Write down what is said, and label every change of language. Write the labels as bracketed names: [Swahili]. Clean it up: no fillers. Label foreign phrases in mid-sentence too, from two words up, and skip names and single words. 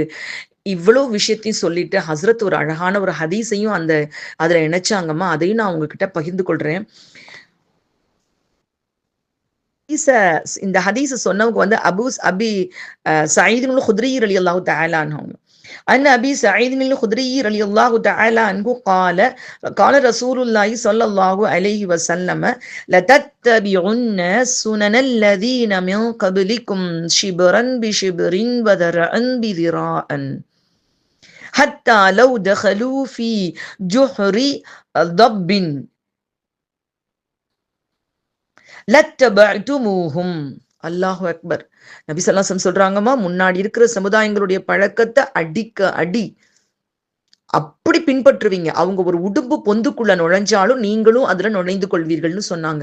[Tamil] இவ்வளவு விஷயத்தையும் சொல்லிட்டு ஹஸ்ரத் ஒரு அழகான ஒரு ஹதீஸையும் அதுல இணைச்சாங்கம்மா. அதையும் நான் உங்ககிட்ட பகிர்ந்து கொள்றேன். இந்த ஹதீஸ சொன்னவங்க வந்து அபி சயீதுல் குத்ரி [Arabic] رضي الله تعالى عنه. عن أبي سعيد الخدري رضي الله تعالى عنه قال رسول الله صلى الله عليه وسلم لتتبعن سنن الذين من قبلكم شبرا بشبر وذراعا بذراع حتى لو دخلوا في جحر ضب லத்தபஅதுமூஹும். الله أكبر. [Tamil] நபி [Arabic] صلى الله عليه وسلم [Tamil] சொல்றாங்கம்மா, முன்னாடி இருக்கிற சமுதாயங்களுடைய பழக்கத்தை அடிக்க அடி அப்படி பின்பற்றுவீங்க. அவங்க ஒரு உடும்பு பொந்துக்குள்ள நுழைஞ்சாலும் நீங்களும் அதுல நுழைந்து கொள்வீர்கள்னு சொன்னாங்க.